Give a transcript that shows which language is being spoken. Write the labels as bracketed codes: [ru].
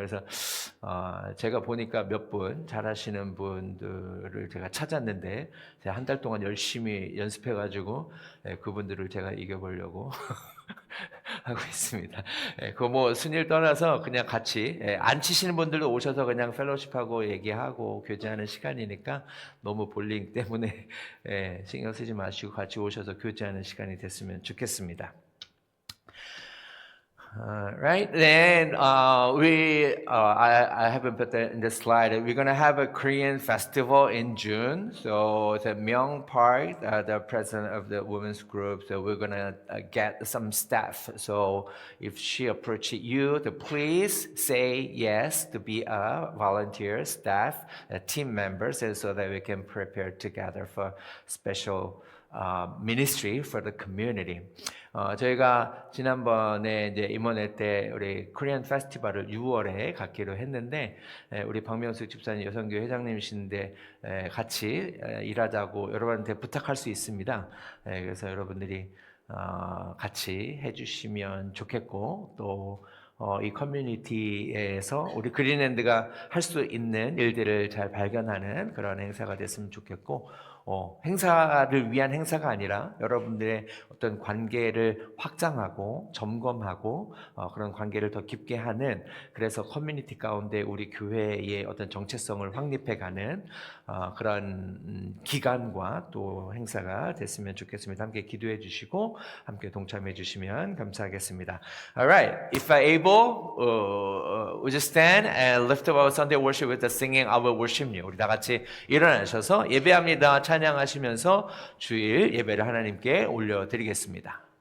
[ko] 그래서 제가 보니까 몇 분 잘하시는 분들을 제가 찾았는데 제가 한 달 동안 열심히 연습해가지고 그분들을 제가 이겨보려고 하고 있습니다. 그 뭐 순위를 떠나서 그냥 같이 안 치시는 분들도 오셔서 그냥 펠로십하고 얘기하고 교제하는 시간이니까 너무 볼링 때문에 신경 쓰지 마시고 같이 오셔서 교제하는 시간이 됐으면 좋겠습니다. [en] Right then, I haven't put that in the slide. We're gonna have a Korean festival in June. So the Myung Park, the president of the women's group, so we're gonna get some staff. So if she approaches you, to please say yes to be a volunteer, staff, team members, so that we can prepare together for special ministry for the community. [ko] 저희가 지난번에 이제 임원회 때 우리 코리안 페스티벌을 6월에 갖기로 했는데 우리 박명숙 집사님 여성교회 회장님이신데 같이 일하자고 여러분한테 부탁할 수 있습니다. 그래서 여러분들이 같이 해주시면 좋겠고 또 이 커뮤니티에서 우리 그린랜드가 할 수 있는 일들을 잘 발견하는 그런 행사가 됐으면 좋겠고 행사를 위한 행사가 아니라 여러분들의 어떤 관계를 확장하고 점검하고 그런 관계를 더 깊게 하는 그래서 커뮤니티 가운데 우리 교회의 어떤 정체성을 확립해가는 그런 기간과 또 행사가 됐으면 좋겠습니다. 함께 기도해 주시고 함께 동참해 주시면 감사하겠습니다. [en] Alright, if able, would you stand and lift up our Sunday worship with the singing I will worship you. [ko] 우리 다 같이 일어나셔서 예배합니다. 찬양하시면서 주일 예배를 하나님께 올려드리겠습니다.